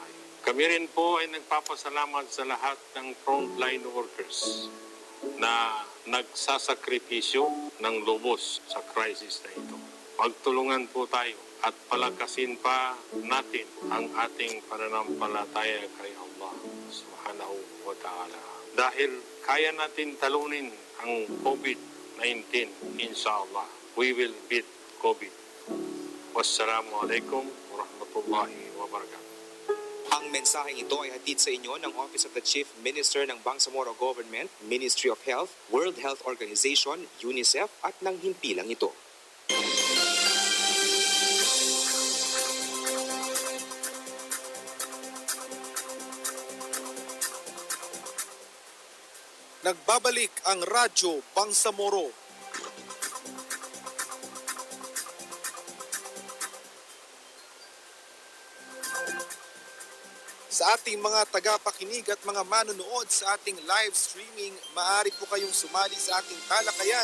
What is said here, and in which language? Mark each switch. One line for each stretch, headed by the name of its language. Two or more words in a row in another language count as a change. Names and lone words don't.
Filipino: Kami rin po ay nagpapasalamat sa lahat ng
English: frontline workers
Filipino: na nagsasakripisyo ng lubos sa crisis na ito. Magtulungan po tayo at palakasin pa natin ang ating pananampalataya kay Allah
Arabic: سبحانه وتعالى.
Filipino: Dahil kaya natin talunin ang COVID-19, inshallah.
English: We will beat COVID.
Arabic: والسلام عليكم ورحمة الله وبركاته.
Filipino: Ang mensaheng ito ay hatid sa inyo ng Office of the Chief Minister ng Bangsamoro Government, Ministry of Health, World Health Organization, UNICEF at ng himpilang ito. Nagbabalik ang Radyo Bangsamoro. Sa ating mga tagapakinig at mga manonood sa ating live streaming, maaari po kayong sumali sa ating talakayan.